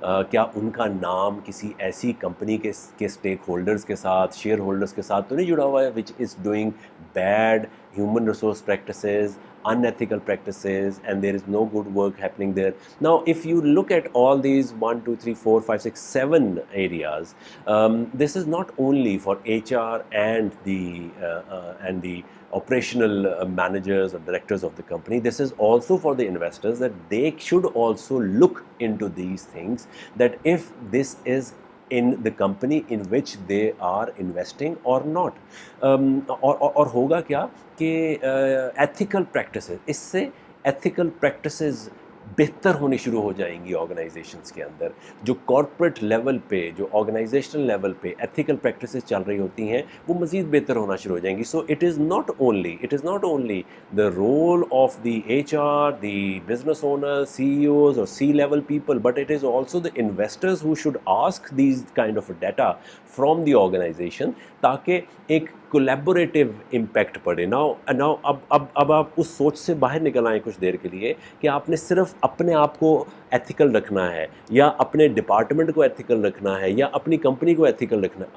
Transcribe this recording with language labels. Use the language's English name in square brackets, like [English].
[Urdu] کیا ان کا نام کسی ایسی کمپنی کے اسٹیک ہولڈرز کے ساتھ, شیئر ہولڈرز کے ساتھ تو نہیں جڑا ہوا ہے [English] Which is doing bad human resource practices, unethical practices, and there is no good work happening there. Now, if you look at all these 1, 2, 3, 4, 5, 6, 7 areas, this is not only for HR and the operational managers or directors of the company. This is also for the investors, that they should also look into these things, that if this is in the company in which they are investing or not. [Urdu] اور ہوگا کیا کہ ethical practices, اس سے ethical practices بہتر ہونی شروع ہو جائیں گی آرگنائزیشنس کے اندر. جو کارپوریٹ لیول پہ, جو آرگنائزیشنل لیول پہ ایتھیکل پریکٹسز چل رہی ہوتی ہیں, وہ مزید بہتر ہونا شروع ہو جائیں گی. [English] so it is not only the role of the HR, the business owners, CEOs or C-level people, but it is also the investors who should ask these kind of data from the organization [Urdu] تاکہ ایک کولیبوریٹیو impact پڑے. Now اب آپ اس سوچ سے باہر نکل آئیں کچھ دیر کے لیے کہ آپ نے صرف اپنے آپ کو ایتھیکل رکھنا ہے, یا اپنے ڈپارٹمنٹ کو ایتھیکل رکھنا ہے, یا اپنی کمپنی کو ایتھیکل رکھنا ہے.